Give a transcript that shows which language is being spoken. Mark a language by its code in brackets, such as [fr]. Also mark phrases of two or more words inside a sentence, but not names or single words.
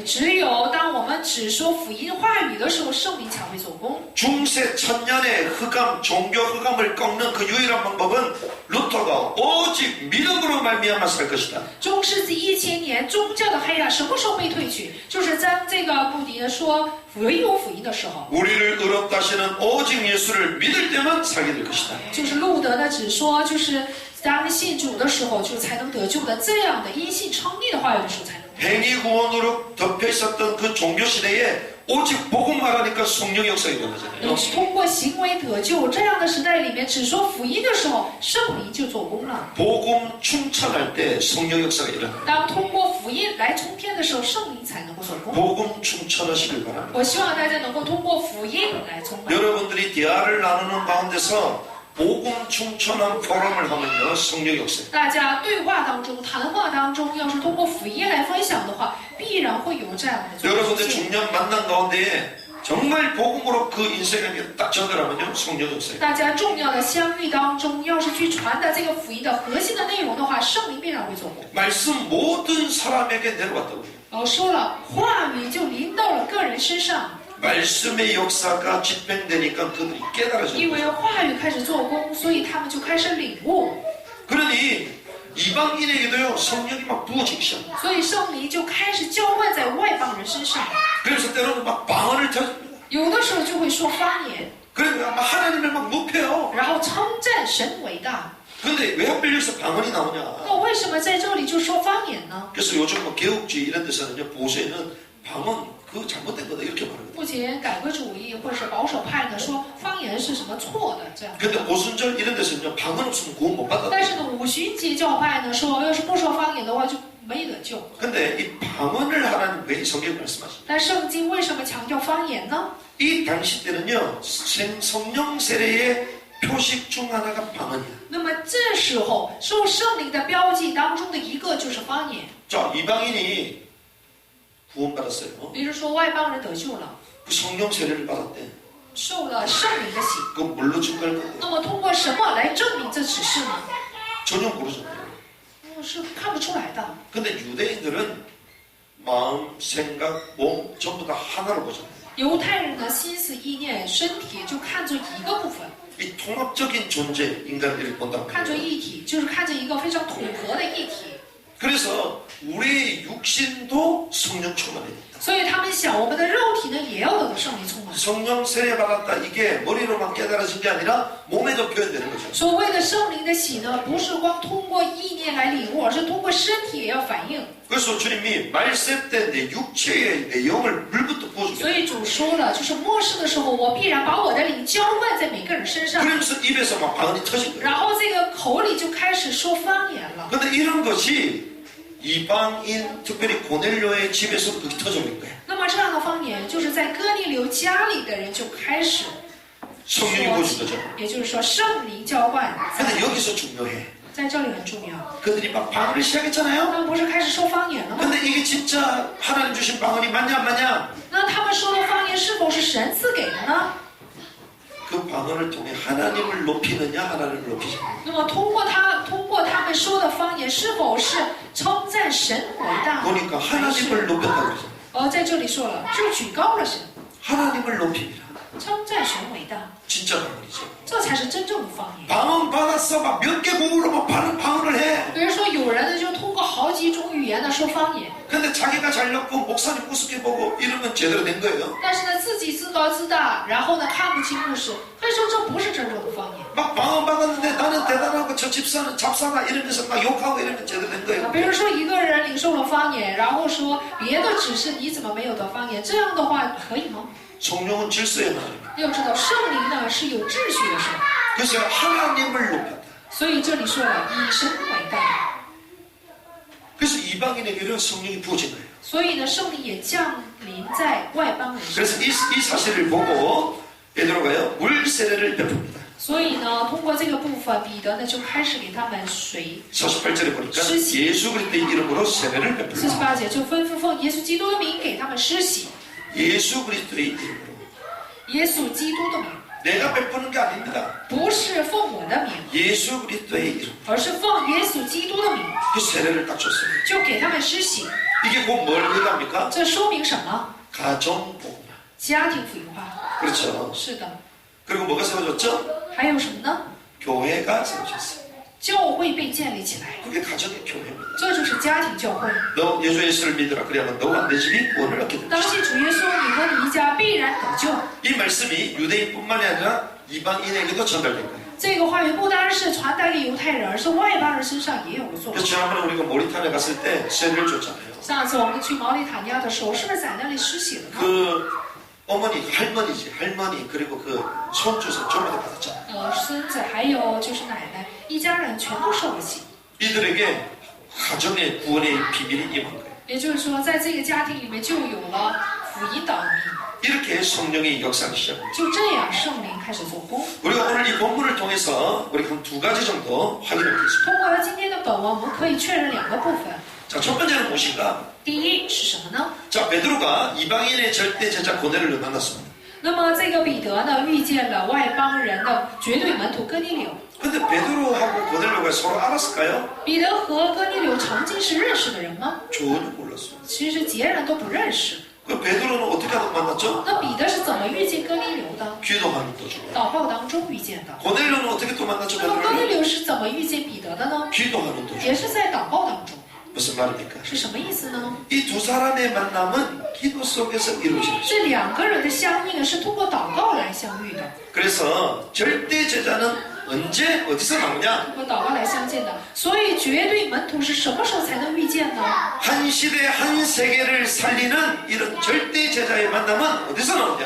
[zh] 只有当我们只说福音话语的时候，圣灵才会做工。 [ko] 중세 천년의 흑암, 종교 흑암을 꺾는 그 유일한 방법은 루터가 오직 믿음으로 말미암아 살 것이다. [zh] 中世纪1000年，宗教的黑暗什么时候被褪去？就是当这个穆迪说唯有福音的时候。 [ko] 우리를 의롭다 하시는 오직 예수를 믿을 때만 살게 될 것이다. [zh] 就是路德呢，只说就是当信主的时候，就才能得救的。这样的因信称义的话语的时候，才能。 [ko] 행위 구원으로 덮여 있었던 그 종교 시대에 오직 복음 말하니까 성령 역사가 일어나잖아요. [zh] 通过行为得救这样的时代里面，只说福音的时候，圣灵就做工了。 [ko] 복음 충천할 때 성령 역사가 일어나요. [zh] 当通过福音来冲天的时候，圣灵才能够做工。 [ko] 복음 충천하시길 바랍니다. [zh] 我希望大家能够通过福音来充满。 [ko] 여러분들이 대화를 나누는 가운데서 복음 충천한 포럼을 하면요 성령 역사. [zh] 大家对话当中、谈话当中，要是通过福音来分享的话，必然会有这样的作 [ko] 여러분들 [zh] 用。 [ko] 중년 만난 가운데 정말 복음으로 그 인생에게 딱 전달하면요 성령 역사. [zh] 大家重要的相遇当中，要是去传达这个福音的核心的内容的话，圣灵必然会做工。 [ko] 말씀 모든 사람에게 내려왔다고요. [zh] 说了，话语就临到了个人身上， [ko] 말씀의 역사가 집행되니까 그들이 [zh] 因 [ko] 깨달아져요. [zh] 为话语开始做工，所以他们就开始领悟， [ko] 그러니 이방인에게도요 성령이 막 부어지기 시작합니다. [zh] 所以圣灵就开始浇灌在外邦人身上。 [ko] 그래서 때로는 막 방언을 터집니다. [zh] 有的时候就会说方言， [ko] 그리고 막 하나님을 막 높여요. [zh] 然后称赞神伟大。 [ko] 근데 왜 하필 여기서 방언이 나오냐? [zh] 那为什么在这里就说方言呢？ [ko] 그래서 요즘 뭐 개혁주의 이런 데서는요 보수에는 방언 그거 잘못된 거다 이렇게 말하거든요. [zh] 目前改革主义或者是保守派呢说方言是什么错的这样。 [ko] 근데 오순절 이런 데서는요 방언 없으면 구원 못 받아. [zh] 但是呢，五旬节教派呢说，要是不说方言的话就没得救。 [ko] 근데 이 방언을 하나님 왜 성경 말씀하십니까? [zh] 但圣经为什么强调方言呢？ [ko] 이 당시 때는요 성령 세례의 표식 중 하나가 방언이야. [zh] 那么这时候受圣灵的标记当中的一个就是方言。 [ko] 자 이방인이 구원받았어요. [zh] 比如说外邦人得救了， [ko] 그 성령 세례를 받았대. [zh] 受了圣灵的洗， [ko] 그 뭘로 증거할 건데? [zh] 那么通过什么来证明这指示呢？ [ko] 전혀 모르잖아요. [zh] 是看不出来的。 [ko] 근데 유대인들은 마음, 생각, 몸 전부 다 하나로 보잖아요. [zh] 犹太人的心思、意念、身体就看作一个部分， [ko] 이 통합적인 존재 인간들을 본다고 [zh] 看作 [ko] 해요. [zh] 一体，就是看着一个非常统合的一体。 [ko] 그래서 우리의 육신도 성령 충만해야 된다. [zh] 所以他们想，我们的肉体呢也要得到圣灵充满。 [ko] 성령 세례 받았다 이게 머리로만 깨달아진 게 아니라 몸에도 표현되는 거죠. [zh] 所谓的圣灵的喜呢，不是光通过意念来领悟，而是通过身体也要反应。 [ko] 그래서 주님이 말세 때 내 육체에 내 영을 물부터 [zh] 所 [ko] 부어주겠다. [zh] 以主说了，就是末世的时候，我必然把我的灵浇灌在每个人身上， [ko] 그러면서 입에서 막 방언이 터진 거예요. [zh] 然后这个口里就开始说方言了。 [ko] 근데 이런 것이 이방인 특별히 고넬료의 집에서 그게 터져버린 거예요. [zh] 那么这样的方言，就是在哥尼流家里的人就开始 [ko] 성령이 [zh] 说 [ko] 부어준 [zh] 起 [ko] 거죠. ， [zh] 也就是说圣灵浇灌 [ko] 근데 여기서 중요해. [zh] 在这里很重要。 [ko] 그들이 막 방언을 시작했잖아요. [zh] 他们不是开始说方言了吗？ [ko] 근데 이게 진짜 하나님 주신 방언이 맞냐 안 맞냐? [zh] 那他们说的方言是否是神赐给的呢？ [ko] 그 방언을 통해 하나님을 높이느냐 하나님을 높이지. [zh] 那么通过他们说的方言，是否是称赞神伟大？ [ko] 보니까 하나님을 높였다 그러죠. [zh] 在这里说了，是举高了神， [ko] 하나님을 높입니다. [zh] 称赞神伟大， [ko] 진짜 방언이죠. [zh] 这才是真正的方言。 [ko] 방언 받았어. 막 몇 개 국으로 막 방언을 해. [zh] 比如说，有人呢就通过好几种语言呢说方言， [ko] 근데 자기가 잘났고 목사님 우습게 보고 이러면 제대로 된 거예요. [zh] 但是呢自己自高自大，然后呢看不清故事，可以说这不是真正的方言。 [ko] 막 방언 받았는데 나는 대단하고 저 집사는 잡사다 이러면서 막 욕하고 이러면 제대로 된 거예요. [zh] 比如说一个人领受了方言，然后说别的只是你怎么没有得方言，这样的话可以吗？ [ko] 성령은 질서의 하나님. [zh] 要知道圣灵呢是有秩序的神， [ko] 그래서 하나님을 높였다. [zh] 所以这里说了以神伟大， [ko] 그래서 이방인에게는 성령이 부어진 거예요. [zh] 所以呢圣灵也降临在外邦人身 [ko] 그래서 [zh] 上。 [ko] 이 사실을 보고 베드로가요 물 세례를 베풉니다. [zh] 所以呢，通过这个部分，彼得呢就开始给他们水。 [ko] 48절에 보니까 예수 그리스도의 이름으로 세례를 베풉니다. [zh] 48 节就吩咐奉耶稣基督的名给他们施洗， [ko] 예수 그리스도의 이름으로. [zh] 耶稣基督的名， [ko] 내가 베푸는 게 아닙니다. [zh] 不是奉我的名， [ko] 예수 그리스도의 이름. [zh] 而是奉耶稣基督的名， [ko] 그 세례를 딱 줬어요. [zh] 就给他们施洗。 [ko] 이게 곧 뭘 얘기합니까? [zh] 这说明什么？ [ko] 가정 복음화. [zh] 家庭福音化。 [ko] 그렇죠. [zh] 是的， [ko] 그리고 뭐가 세워졌죠? [zh] 还有什么呢？ [ko] 교회가 세워졌어요. [zh] 教会被建立起来， [ko] 그게 가정의 교회입니다. [zh] 这就是家庭教会。 [ko] 너 예수 예수를 믿으라. 그래야만 너와 내 집이 구원을 얻게 된다. [zh] 当信主耶稣，你和你一家必然得救。 [ko] 이 말씀이 유대인뿐만이 아니라 이방인에게도 전달된 거예요. [zh] 这个话语不单是传达给犹太人，而是外邦人身上也有了作 [ko] 그래서 [zh] 用。 [ko] 지난번에 우리가 모리탄에 갔을 때 세례를 줬잖아요. [zh] 上次我们去毛里塔尼亚的时候，是不是在那里施洗了呢？ [ko] 그 어머니, 할머니 그리고 그 손주서 전부 다 받았잖아요. [zh] 孙子还有就是奶奶，一家人全都受了洗。 [ko] 이들에게 가정의 구원의 비밀이 임한 거예요. [zh] 也就是说，在这个家庭里面就有了福福音的奥秘。 [ko] 이렇게 성령의 역사를 시작합니다. [zh] 就这样，圣灵开始做工。 [ko] 우리가 오늘 이 본문을 통해서 우리 한 두 가지 정도 확인해 보겠습니다. [zh] 通过了今天的本文，我们可以确认两个部分。 [ko] 자, 첫 번째는 무엇인가? [zh] 第一是什么呢？ [ko] 자, 베드로가 이방인의 절대 제자 고넬료를 만났습니다. [zh] 那么这个彼得呢，遇见了外邦人的绝对门徒哥尼流。 [ko] 근데 베드로하고 고넬료가 서로 알았을까요? [zh] 彼得和哥尼流曾经是认识的人吗？ [ko] 전혀 몰랐어요. [zh] 其实截然都不认识。 [ko] 그 베드로는 어떻게 하다 만났죠? [zh] 那彼得是怎么遇见哥尼流的？ [ko] 기도하는 도중. [zh] 祷告当中遇见的。 [ko] 고넬료는 어떻게 또 만났죠? [zh] 那么哥尼 [ko] 베드로를? [zh] 流是怎么遇见彼得的呢？ [ko] 기도하는 도중. [zh] 也是在祷告当中。 [ko] 무슨 말입니까? [zh] 是什么意思呢？ [ko] 이 두 사람의 만남은 기도 속에서 이루어지는 것입니다. [zh] 这两个人的相遇呢，是通过祷告来相遇的， [ko] 그래서 절대 제자는 언제 어디서 나오냐? [zh] 通过祷告来相见的。所以绝对门徒是什么时候才能遇见呢？ [ko] 한 시대 한 세계를 살리는 이런 절대 제자의 만남은 어디서 나오냐?